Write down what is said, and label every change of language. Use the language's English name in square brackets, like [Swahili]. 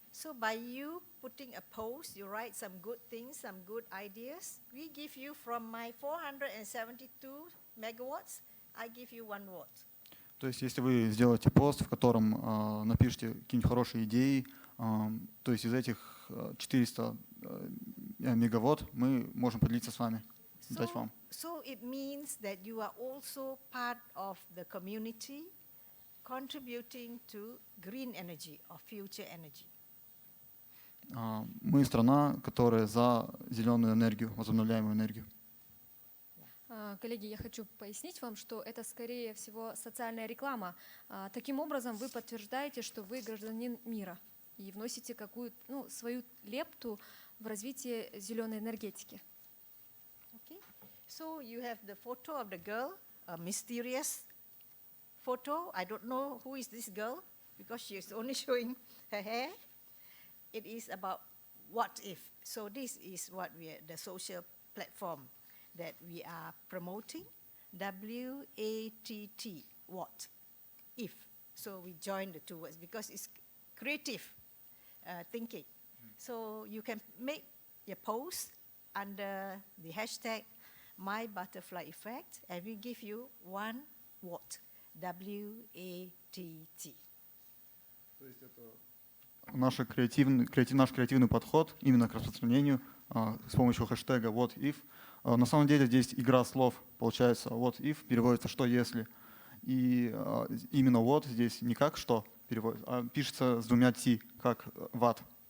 [English] So by you putting a post, you write some good things, some good ideas. We give you from my 472 megawatts, I give you 1 watt. [Russian] То есть если вы сделаете пост, в котором напишите какие-нибудь хорошие идеи, то есть из этих 400 мегаватт мы можем поделиться с вами, дать вам. [English] So it means that you are also part of the community contributing to green energy or future energy. [Russian] Мы страна, которая за зеленую энергию, возобновляемую энергию. Коллеги, я хочу пояснить вам, что это, скорее всего, социальная реклама. Таким образом, вы подтверждаете, что вы гражданин мира и вносите какую-то свою лепту в развитие зеленой энергетики. [English] Okay. So you have the photo of the girl, a mysterious photo. I don't know who is this girl because she is only showing her hair. It is about what if. So this is what the social platform that we are promoting, WATT, what if. So we join the two words because it's creative thinking. So you can make your post under the hashtag #MyButterflyEffect and we give you 1 watt, WATT. [Russian] Наш креативный подход именно к распространению с помощью хэштега [English] what if. [Russian] На самом деле здесь игра слов получается. [English] What if [Russian] переводится что если. И именно what здесь не как что переводится, а пишется с 2 t, как ватт.